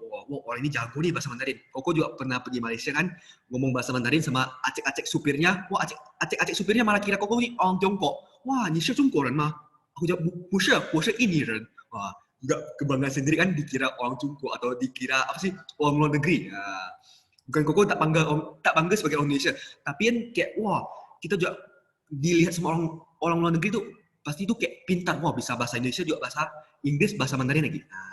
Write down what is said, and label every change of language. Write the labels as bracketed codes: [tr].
[id] Wow, orang ini jago nih bahasa Mandarin. Koko juga pernah pergi Malaysia kan, ngomong bahasa Mandarin sama acek-acek supirnya. Wah, acek-acek supirnya malah kira Koko ini orang Tiongkok. [zh] Wah, ni是中国人吗? [id] Aku jawab, [zh] 不是，我是印尼人. [id] Wah, juga kebanggaan sendiri kan dikira orang Tiongkok atau dikira orang luar negeri. Bukan Koko tak bangga sebagai orang Indonesia, tapi kan kayak wah, kita juga dilihat sama orang luar negeri tuh pasti tuh kayak pintar, wah bisa bahasa Indonesia juga bahasa Inggris, bahasa Mandarin lagi.